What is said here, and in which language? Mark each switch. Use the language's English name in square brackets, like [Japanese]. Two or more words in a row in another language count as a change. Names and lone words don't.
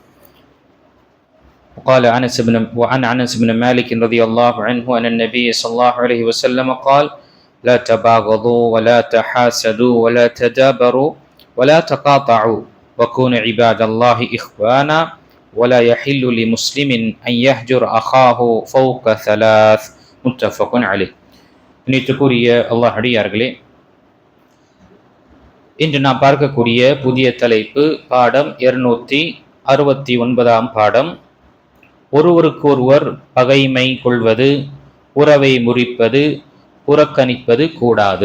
[Arabic] وقال وعن أنس بن مالك رضي الله عنه أن النبي صلى الله عليه وسلم قال: لا تباغضوا ولا تحاسدوا ولا تدابروا ولا تقاطعوا وكونوا عباد الله إخوانا ولا يحل لمسلم أن يهجر أخاه فوق ثلاث. متفق عليه. [Tamil] நினைத்துக்குரிய அல்லாஹ் அடியார்களே, இன்று நாம் பார்க்கக்கூடிய புதிய தலைப்பு பாடம் 269 பாடம். ஒருவருக்கொருவர் பகைமை கொள்வது, உறவை முறிப்பது, புறக்கணிப்பது கூடாது.